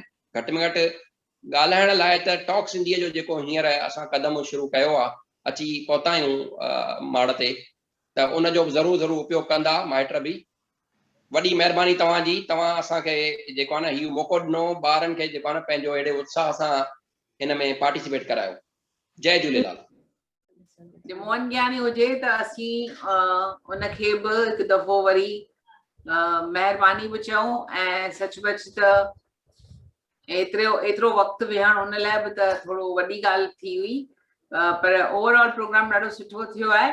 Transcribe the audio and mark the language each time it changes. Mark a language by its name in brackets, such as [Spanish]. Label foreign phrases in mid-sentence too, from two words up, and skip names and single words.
[Sindhi] घटि में घटि ॻाल्हाइण लाइ त टॉक सिंधीअ जो जेको हींअर असां क़दम शुरू कयो आहे, अची पहुता आहियूं माड़ ते, त उनजो बि ज़रूरु उपयोग कंदा माइट बि। वॾी महिरबानी तव्हांजी, तव्हां असांखे जेको आहे न इहो मौक़ो ॾिनो, ॿारनि खे जेको आहे न पंहिंजो अहिड़े उत्साह सां हिन में पार्टिसिपेट करायो। जय झूलेलाल। मोहन ज्ञानी हुजे त असीं उनखे बि हिकु दफ़ो वरी महिरबानी बि चऊं। ऐं सचमुच त एतिरो वक़्तु विहण उन लाइ बि त थोरो वॾी ॻाल्हि थी हुई, पर [English] overall program [Sindhi] ॾाढो सुठो थियो आहे।